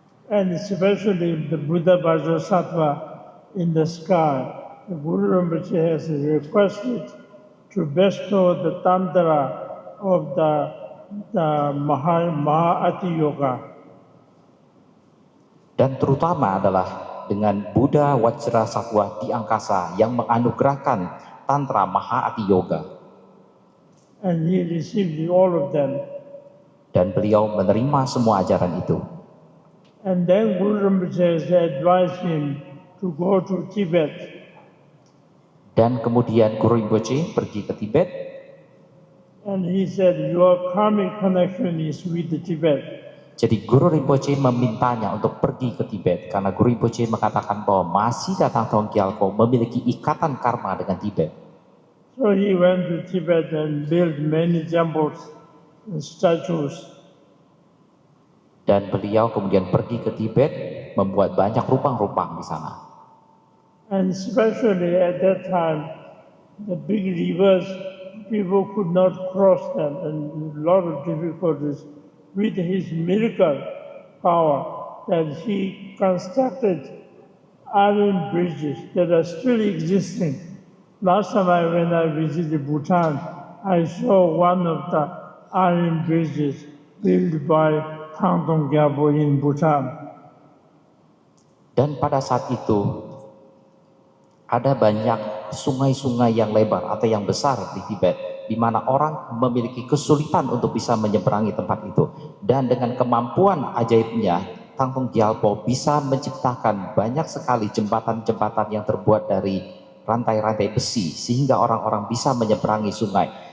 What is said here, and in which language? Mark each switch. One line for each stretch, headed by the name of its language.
English: And especially the Buddha Vajrasattva in the sky, the Guru Rinpoche has requested to bestow the tantra of the Maha-Ati Yoga.
Indonesian: Dan terutama adalah dengan Buddha Vajrasattva di angkasa yang menganugerahkan Tantra Maha-Ati Yoga.
English: And he received all of them.
Indonesian: Dan beliau menerima semua ajaran itu.
English: And then Guru Rinpoche advised him to go to Tibet.
Indonesian: Dan kemudian Guru Rinpoche pergi ke Tibet.
English: And he said, your karmic connection is with the Tibet.
Indonesian: Jadi Guru Rinpoche memintanya untuk pergi ke Tibet karena Guru Rinpoche mengatakan bahwa masih Tangdong Gyalpo memiliki ikatan karma dengan Tibet.
English: So he went to Tibet and built many temples and statues.
Indonesian: Dan beliau kemudian pergi ke Tibet membuat banyak rupang-rupang di sana.
English: And especially at that time, the big rivers, people could not cross them, and a lot of difficulties. With his miracle power, that he constructed iron bridges that are still existing. Last time when I visited Bhutan, I saw one of the iron bridges built by Thang Tong Gyalpo in Bhutan.
Indonesian: Dan pada saat itu ada banyak sungai-sungai yang lebar atau yang besar di Tibet, di mana orang memiliki kesulitan untuk bisa menyeberangi tempat itu. Dan dengan kemampuan ajaibnya, Thang Tong Gyalpo bisa menciptakan banyak sekali jembatan-jembatan yang terbuat dari rantai-rantai besi, sehingga orang-orang bisa menyeberangi sungai.